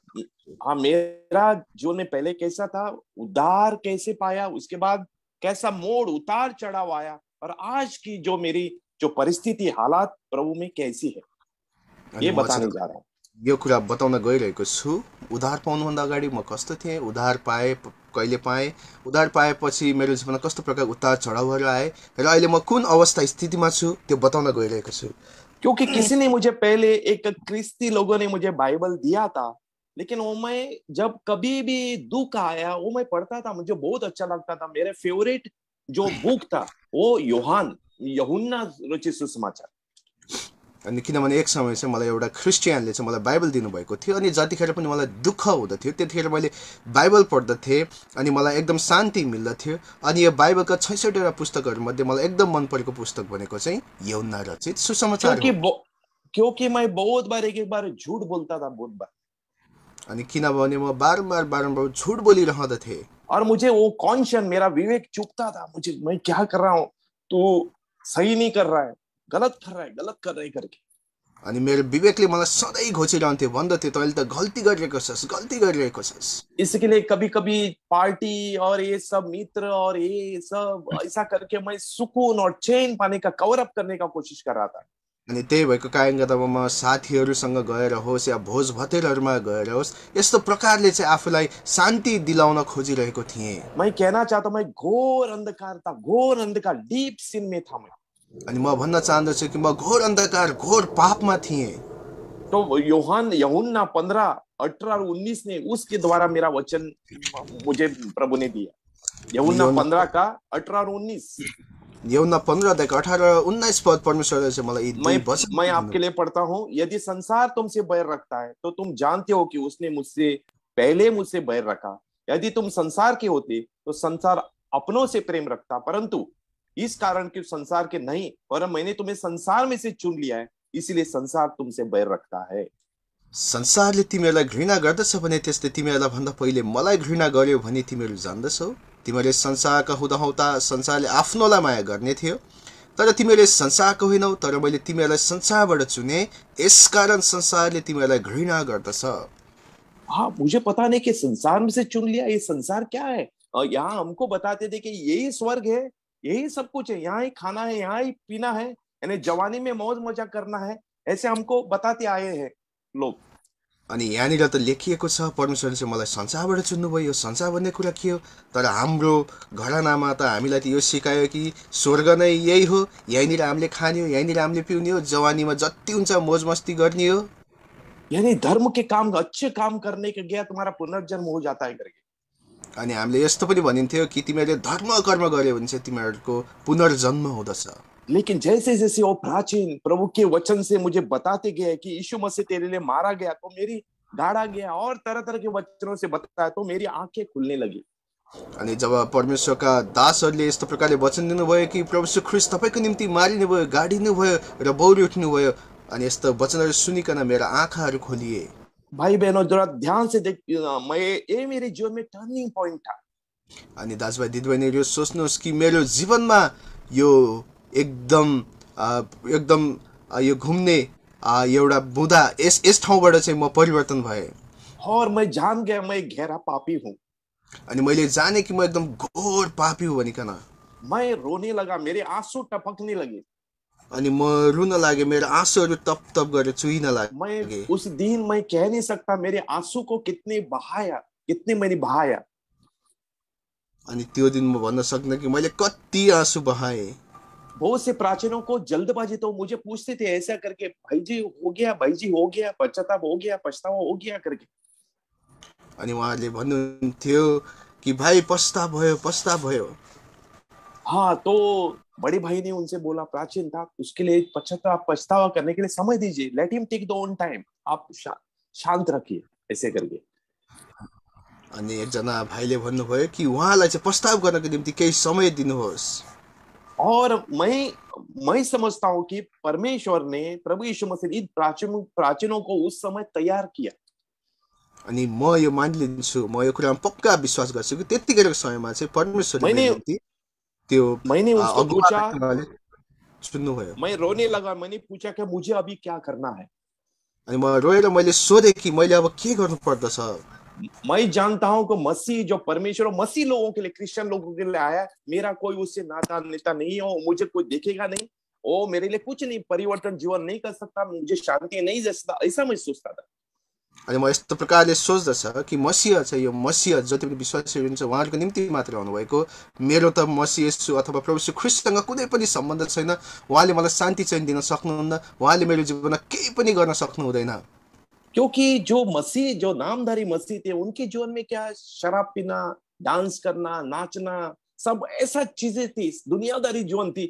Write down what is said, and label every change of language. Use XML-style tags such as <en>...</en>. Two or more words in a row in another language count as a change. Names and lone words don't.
<hi>मेरा जीवन में पहले कैसा था, उद्धार कैसे पाया, उसके बाद कैसा मोड़ उतार चढ़ाव आया, और आज की जो मेरी जो परिस्थिति, हालात प्रभु में कैसी है, ये बताने जा रहा हूँ।</hi> <ne>यो कुरा बताउन गइरहेको छु। उद्धार पाउनुभन्दा अगाडि म कस्तो थिएँ, उद्धार पाए कहिले पाएँ, उद्धार पाएपछि मेरो जीवनमा कस्तो प्रकार उतार चढावहरू आए, र अहिले म कुन अवस्था स्थितिमा छु त्यो बताउन गइरहेको छु।</ne> <hi>क्योंकि किसी ने मुझे पहले, एक क्रिस्ती लोगों ने मुझे बाइबल दिया था, लेकिन वो मैं जब कभी भी दुख आया वो मैं पढ़ता था, मुझे बहुत अच्छा लगता था। मेरे फेवरेट जो बुक था वो यूहन्ना रचित सुसमाचार।</hi> <ne>अनि किनभने एक समय चाहिँ मलाई एउटा क्रिस्चियनले चाहिँ मलाई बाइबल दिनुभएको थियो, अनि जतिखेर पनि मलाई दुःख हुँदथ्यो त्यतिखेर मैले बाइबल पढ्दथेँ अनि मलाई एकदम शान्ति मिल्दथ्यो। अनि यो बाइबलका 66वटा पुस्तकहरूमध्ये मलाई एकदम मन परेको पुस्तक भनेको चाहिँ यूहन्ना रचित सुसमाचार हो।</ne> <hi>क्योंकि मैं बहुत बार, एक बार झूठ बोलता था, बहुत बार।</hi> <ne>अनि किनभने म बारम्बार झूठ बोलिरहँदथेँ,</ne> <hi>और मुझे वो कॉन्शियस, मेरा विवेक चुपता था, मुझे, मैं क्या कर रहा हूँ, तू सही नहीं कर रहा है, गलत कर रहा है करके।</hi> <ne>अनि मेरो विवेकले मलाई सधैँ घोचिरहन्थ्यो, भन्दथ्यो तैँले त गल्ती गरिरहेको छस्।</ne> <hi>इसके लिए कभी कभी पार्टी और ये सब मित्र और ये सब ऐसा करके मैं सुकून और चैन पाने का,</hi> <en>cover up</en> <hi>करने का कोशिश कर रहा था।</hi> <ne>अनि त्यही भएको कारणले गर्दामा म साथीहरूसँग गएर होस् या भोज भतेरहरूमा गएर होस् यस्तो प्रकारले चाहिँ आफूलाई शान्ति दिलाउन खोजिरहेको थिएँ।</ne> <hi>मैं कहना चाहता हूं, मैं घोर अंधकार था, घोर अंधकार,</hi> <en>deep sin</en> <hi>में था मैं।</hi> <ne>अनि म भन्न चाहन्छु कि म घोर अंधकार घोर पापमा थिएँ।</ne> <hi>तो यूहन्ना 15, 18 और 19 ने उसके द्वारा मेरा वचन मुझे प्रभु ने दिया। यूहन्ना 15 का 18 और 19।</hi> <ne>यूहन्ना 15:18-19 पद परमेश्वरले चाहिँ मलाई यी दुई वचन</ne> <hi>मैं आपके लिए पढ़ता हूं। यदि संसार तुमसे बैर रखता है तो तुम जानते हो कि उसने मुझसे बैर रखा। यदि तुम संसार के होते तो संसार अपनों से प्रेम रखता, परंतु इस कारण कि संसार के नहीं, पर मैंने तुम्हें संसार में से चुन लिया है, इसलिए संसार तुमसे बैर रखता है।</hi> <ne>संसारले तिमीहरूलाई घृणा गर्दछ भने त्यसले तिमीहरूलाई भन्दा पहिले मलाई घृणा गर्यो भने तिमीहरू जान्दछौ। तिमीहरूले संसारका हुँदाहुँदा संसारले आफ्नोलाई माया गर्ने थियो, तर तिमीहरूले संसारको होइनौ, तर मैले तिमीहरूलाई संसारबाट चुने, यसकारण संसारले तिमीहरूलाई घृणा गर्दछ।</ne> <hi>हाँ, मुझे पता नहीं कि संसार में से चुन लिया, ये संसार क्या है। यहाँ हमको बताते थे कि यही स्वर्ग है, यही सब कुछ है, यहाँ ही खाना है, यहाँ ही पीना है, यानी जवानी में मौज मजा करना है, ऐसे हमको बताते आए हैं लोग।</hi> <ne>अनि यहाँनिर त लेखिएको छ परमेश्वरले चाहिँ मलाई संसारबाट चुन्नुभयो। यो संसार भन्ने कुरा के हो? तर हाम्रो घरानामा त हामीलाई त यो सिकायो कि स्वर्ग नै यही हो, यहीँनिर हामीले खाने हो, यहीँनिर हामीले पिउने हो, जवानीमा जति हुन्छ मोज मस्ती गर्ने हो।</ne> <hi>यानी धर्म के काम, अच्छे काम करने के गया तुम्हारा पुनर्जन्म हो जाता है करके।</hi> <ne>अनि हामीले यस्तो पनि भनिन्थ्यो कि तिमीहरूले धर्म कर्म गर्यो भने चाहिँ तिमीहरूको पुनर्जन्म हुँदछ।</ne> <hi>लेकिन जैसे जैसे वो प्राचीन प्रभु के वचन से मुझे बताते गए कि यीशु मसीह तेरे लिए मारा गया, तो मेरी गाड़ा गया, और तरह तरह के वचनों से बताया तो मेरी आंखें खुलने लगी।</hi> <ne>अनि जब परमेश्वरका दासहरूले यस्तो प्रकारले वचन दिनुभयो कि प्रभु ख्रीष्ट तपाईँको निम्ति मारिनुभयो, गाडिनुभयो र बौरी उठ्नुभयो, अनि यस्तो वचनहरू सुनिकन मेरा आँखाहरू खोलिए।</ne> <hi>भाई बहनों जरा ध्यान से देख, ये मेरे जीवन में</hi> <en>turning point</en> <hi>था।</hi> <ne>अनि दाजुभाइ दिदीबहिनीहरू सोच्नुहोस् कि मेरो जीवनमा यो एकदम यो घुम्ने एउटा बुँदा यस ठाउँबाट चाहिँ म परिवर्तन भए।</ne> <hi>और मैं जान गया मैं गहरा पापी हूँ।</hi> <ne>अनि मैले जाने कि म एकदम घोर पापी हुँ भनिकन</ne> <hi>मैं रोने लगा, मेरे आंसू टपकने लगे।</hi> <ne>अनि म रुन लागे, मेरो आँसुहरू तप तप गरेर चुहिन लागे।</ne> <hi>मैं उस दिन मैं कह नहीं सकता मेरे आंसू को कितने मैंने बहाया।</hi> <ne>अनि त्यो दिन म भन्न सक्दिनँ कि मैले कति आँसु बहाए।</ne> <hi>बहुत से प्राचीनों को जल्दबाजी, तो मुझे पूछते थे ऐसा करके, भाई जी हो गया, भाई जी हो गया, पश्चाताप हो गया, पछतावा हो गया करके।</hi> <ne>अनि उहाँहरूले भन्नुहुन्थ्यो कि भाइ पछतावा भयो।</ne> <hi>हाँ, तो बड़े भाई ने उनसे बोला, प्राचीन था, उसके लिए पछतावा करने के लिए समय दीजिए,</hi> <en>let him take the own time,</en> <hi>आप शांत रखिए, ऐसे करके।</hi> <ne>अनि एकजना भाइले भन्नुभयो कि उहाँलाई चाहिँ पछतावा गर्नको निम्ति केही समय दिनुहोस्।</ne> <hi>और मैं समझता हूं कि परमेश्वर ने, प्रभु यीशु मसीह इन प्राचीनों को उस समय तैयार किया।</hi> <ne>अनि म यो मानिलिन्छु, म यो कुरामा पक्का विश्वास गर्छु कि त्यतिखेरको समयमा चाहिँ परमेश्वरले निम्ति त्यो</ne> <hi>मैंने उसको पूछा,</hi> <ne>सुन्नुभयो।</ne> <hi>मैं रोने लगा, मैंने पूछा कि मुझे अभी क्या करना है।</hi> <ne>अनि म रोएर मैले सोधेँ कि मैले अब के गर्नु पर्दछ।</ne> <hi>मैं जानता हूं कि मसीह जो परमेश्वर मसीह लोगों के लिए, क्रिश्चियन लोगों के लिए आया, मेरा कोई उससे नाता नेता नहीं हो, मुझे कोई देखेगा नहीं, ओ मेरे लिए कुछ नहीं, परिवर्तन जीवन नहीं कर सकता, मुझे शांति नहीं दे सकता, ऐसा मैं सोचता था।</hi> <ne>अनि म यस्तो प्रकारले सोच्दछ कि मसीह चाहिँ, यो मसीह जति पनि विश्वासीहरू हुन्छ उहाँहरूको निम्ति मात्र आउनुभएको, मेरो त मसीह येशू अथवा प्रभु यीशु ख्रीष्टसँग कुनै पनि सम्बन्ध छैन। उहाँले मलाई शान्ति चाहिँ दिन सक्नुहुन्न, उहाँले मेरो जीवनमा केही पनि गर्न सक्नु हुँदैन।</ne> <hi>क्योंकि जो नामधारी मसीह थे, उनके जीवन में क्या, शराब पीना, डांस करना, नाचना, सब ऐसा चीजें थी, दुनियादारी जीवन थी।</hi>